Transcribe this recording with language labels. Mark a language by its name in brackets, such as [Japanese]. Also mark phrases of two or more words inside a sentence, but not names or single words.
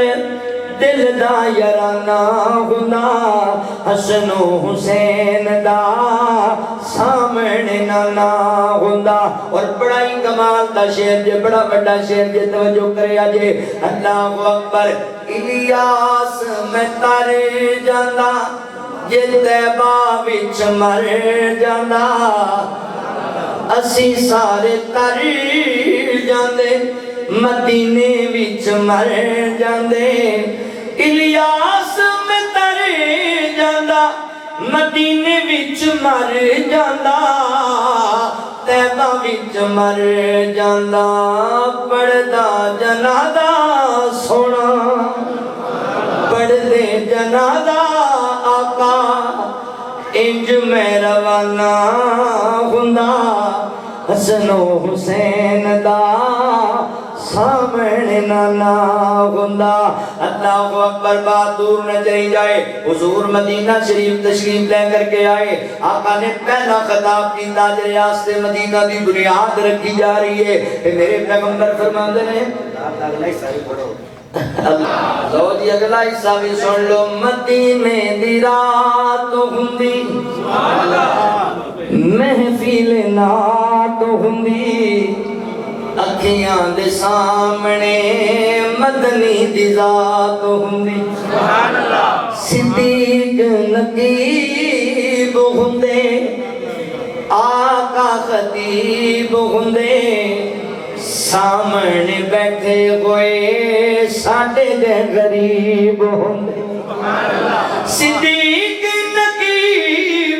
[Punjabi] دل دا یارانہ ہوندا حسن و حسین دا سامنے نانا ہوندا اور بڑا ہی کمال دا شعر جے بڑا بڑا شعر جے توجہ کرے آجے [Arabic] اللہ اکبر [Punjabi] الیاس میں تر جاندا جے طیبہ وچ مر جاندا اسی سارے تر جاندے مدینے وچ مر جاندے الیاس میں تر جاندا مدینے وچ مر جاندا طیبہ وچ مر جاندا پڑھدا جنازہ سونا پڑھدے جنازہ آقا انج میں روانہ ہوندا حسن و حسین دا سامنے نانا ہوندا [Arabic] اللہ اکبر [Urdu] بات دور نہ چلی جائے [Punjabi] حضور مدینہ شریف تشریف لے کر کے آئے آقا نے پہلا خطاب کی تاج ریاست مدینہ دی بنیاد رکھی جا رہی ہے کہ میرے پیغمبر فرماندے نے لو جی اگلا حصہ بھی سن لو مدینے دی رات ہوندی محفل نات ہوندی اکھیاں دے سامنے مدنی دی ذات ہوندی صدیق نقیب ہوندے آقا خطیب ہوندے سامنے بیٹھے ہوئے ساڈے دے غریب ہوندے صدیق نقیب